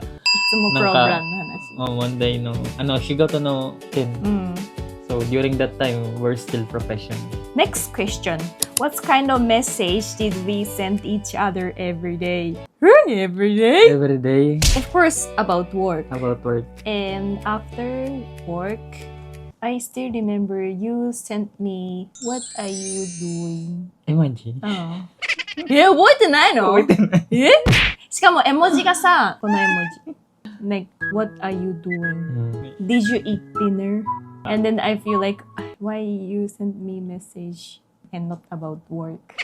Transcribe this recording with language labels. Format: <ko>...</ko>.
<ja>いつもプログラムの話。 Monday no shigoto no ken.</ja> <en>So during that time we're still professional. Next question. What kind of message did we send each other every day? Every day? Every day Of course, about work. about work. And after work, I still remember you sent me, what are you doing? Emoji.</en> <ja>覚えてないのしかも絵文字がさ、この絵文字。</ja> <en>Like, what are you doing? Did you eat dinner? And then I feel like, why you send me message and not about work?</en>